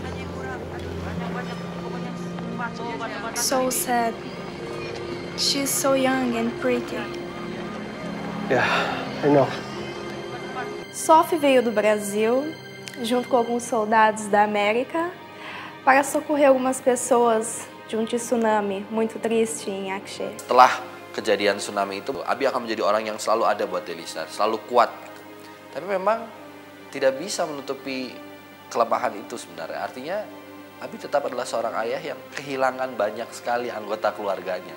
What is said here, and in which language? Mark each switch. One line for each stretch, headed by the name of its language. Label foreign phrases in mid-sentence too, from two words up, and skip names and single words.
English: So sad. She's so young and pretty. Yeah, I know.
Portuguese: Sophie veio do Brasil, junto com alguns soldados da América, para socorrer algumas pessoas de um tsunami muito triste em Aceh.
Indonesian: Setelah kejadian tsunami itu, Abi akan menjadi orang yang selalu ada buat Delisa, selalu kuat. Tapi memang tidak bisa menutupi kelemahan itu sebenarnya. Artinya Abi tetap adalah seorang ayah yang kehilangan banyak sekali anggota keluarganya.